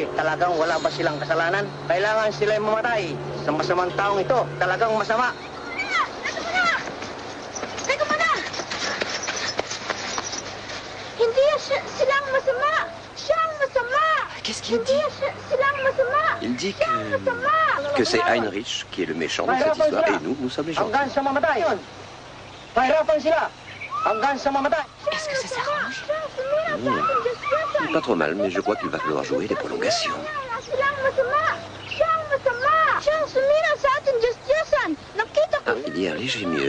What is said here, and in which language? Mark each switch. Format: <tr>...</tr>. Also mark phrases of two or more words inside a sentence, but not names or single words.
<tl>Talagang wala ba silang kasalanan? Kailangan sila'y mamatay sa masamang taong ito. Talagang masama. Teka muna! Hindi silang masama! Siyang masama!</tl> <fr>Qu'est-ce qu'il dit?</fr> <tl>Silang masama!</tl> <fr>Il dit que que c'est Heinrich qui est le méchant dans cette histoire et nous sommes les gentils. Est-ce que ça s'arrange? Pas trop mal, mais je crois qu'il va falloir jouer des prolongations. Ah, il y a un léger mieux.</fr>